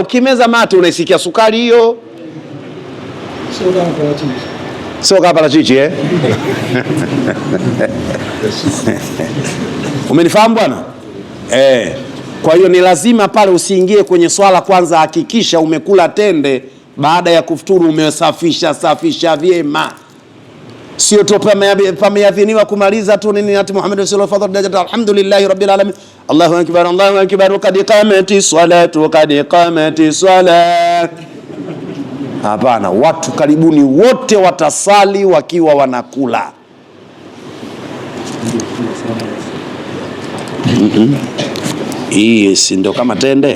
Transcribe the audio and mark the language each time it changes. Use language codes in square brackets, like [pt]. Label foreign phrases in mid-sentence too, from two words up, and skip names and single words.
[sw] Ukimeza mate unaisikia sukari hiyo, sio kama parachichi Umenifahamu bwana? Kwa hiyo ni lazima pale usiingie kwenye swala, kwanza hakikisha umekula tende, baada ya kufuturu umesafisha vyema. Sio tu pameadhiniwa kumaliza tu nini ati [ar] محمد صلى الله عليه وسلم الحمد لله رب العالمين الله أكبر الله أكبر قد قامت الصلاة قد قامت الصلاة. [sw] Hapana, watu karibuni wote watasali wakiwa wanakula. Hii si ndio kama tende?